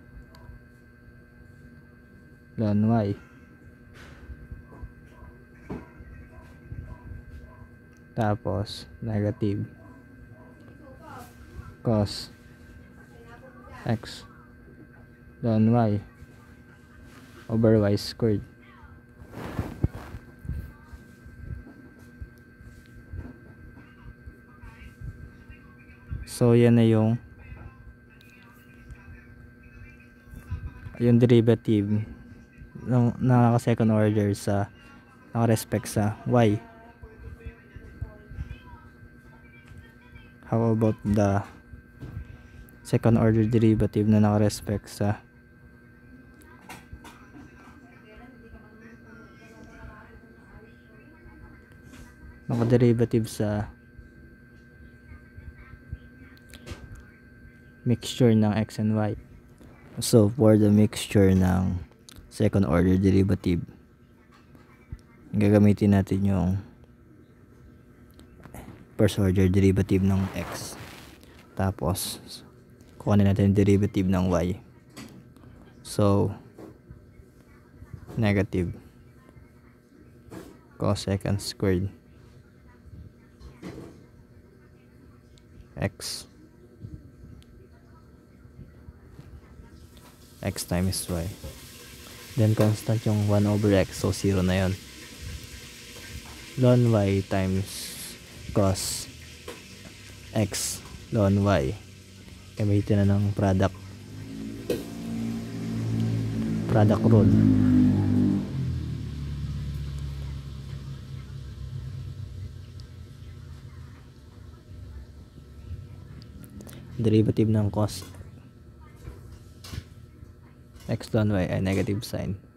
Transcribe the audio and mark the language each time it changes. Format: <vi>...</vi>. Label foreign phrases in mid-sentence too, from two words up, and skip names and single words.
<en>ln y tapos negative cos x ln y over y squared.</en> <tl>So yan na yung derivative ng naka</tl> <en>second order</en> <tl>sa naka-respect sa y.</tl> <en>How about the second order derivative</en> <tl>na naka-respect sa naka-derivative sa</tl> <en>mixture ng x and y?</en> <tl>So for the mixture ng</tl> <en>second order derivative,</en> <tl>gagamitin natin yung</tl> <en>first order derivative</en> <tl>ng x, tapos kukunin natin yung derivative ng y.</tl> <en>So negative cosecant squared x times y, then constant yung 1 over x, so 0</en> <tl>na yon,</tl> <en>ln y times cos x ln y,</en> <tl>gamitin na ng</tl> <en>product rule. Derivative ng cos x ln y ay negative sign</en>